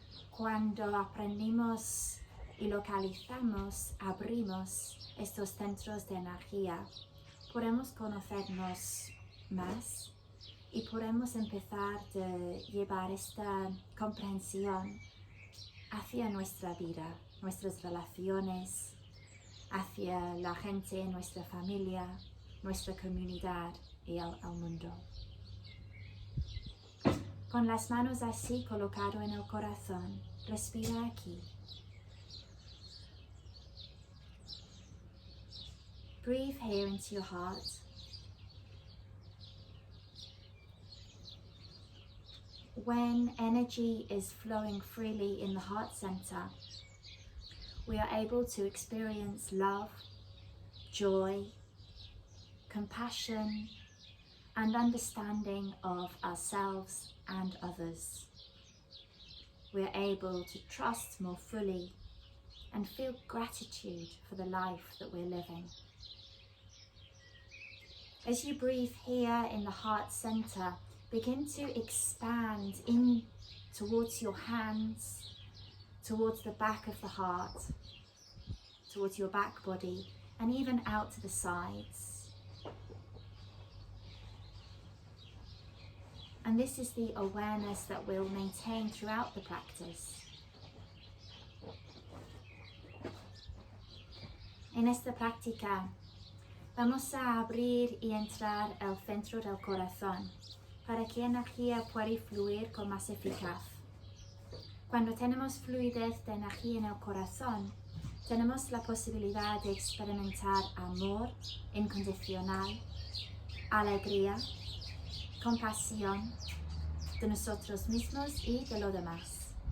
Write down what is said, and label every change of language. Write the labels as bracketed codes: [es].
[es] Cuando aprendimos y localizamos, abrimos estos centros de energía, podemos conocernos más y podemos empezar a llevar esta comprensión hacia nuestra vida, nuestras relaciones, hacia la gente en nuestra familia, nuestra comunidad y al mundo. Con las manos así colocado en el corazón, respira aquí. [en] Breathe here into your heart. When energy is flowing freely in the heart center, we are able to experience love, joy, compassion, and understanding of ourselves and others. We are able to trust more fully and feel gratitude for the life that we're living. As you breathe here in the heart center, begin to expand in towards your hands, towards the back of the heart, towards your back body, and even out to the sides. And this is the awareness that we'll maintain throughout the practice. [es] En esta práctica vamos a abrir y entrar el centro del corazón para que energía pueda fluir con más eficaz. Cuando tenemos fluidez de energía en el corazón, tenemos la posibilidad de experimentar amor incondicional, alegría, compasión de nosotros mismos y de los demás.